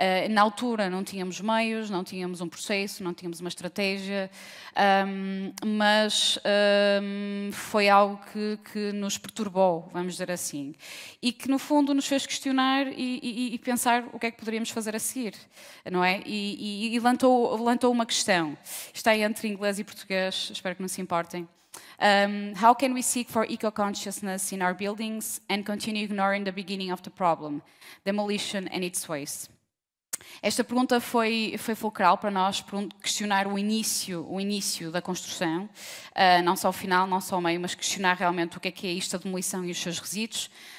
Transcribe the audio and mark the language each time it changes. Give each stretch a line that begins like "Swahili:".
Portuguese: Na altura não tínhamos meios, não tínhamos um processo, não tínhamos uma estratégia, mas foi algo que nos perturbou, vamos dizer assim, e que no fundo nos fez questionar e pensar o que é que poderíamos fazer a seguir, não é? E levantou uma questão, está aí entre inglês e português, espero que não se importem.
English: How can we seek for eco-consciousness in our buildings and continue ignoring the beginning of the problem, demolition and its waste?
Portuguese: Esta pergunta foi fulcral para nós, questionar o início da construção, não só o final, não só o meio, mas questionar realmente o que é isto, a demolição e os seus resíduos.